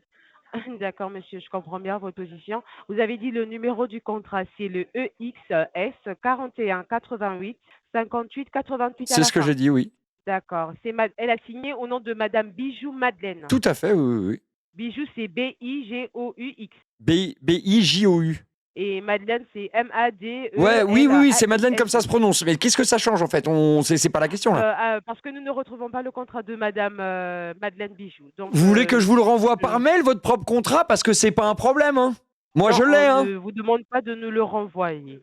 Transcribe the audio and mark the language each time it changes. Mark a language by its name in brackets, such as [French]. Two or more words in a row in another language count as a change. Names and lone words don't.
[French] D'accord, monsieur, je comprends bien votre position. Vous avez dit le numéro du contrat, c'est le EXS 41 88 58 88 à C'est la ce que fin. j'ai dit, oui. D'accord. Elle a signé au nom de Madame Bijou Madeleine. Tout à fait, oui. Bijou, c'est B-I-G-O-U-X. B-I-J-O-U. Et Madeleine, c'est M-A-D-E. Ouais, oui, c'est Madeleine comme ça se prononce. Mais qu'est-ce que ça change en fait? C'est pas la question là. Parce que nous ne retrouvons pas le contrat de Madame Madeleine Bijou. Donc, Vous voulez que je vous le renvoie par mail, votre propre contrat? Parce que c'est pas un problème, hein. Moi, je l'ai, on hein. ne vous demande pas de nous le renvoyer.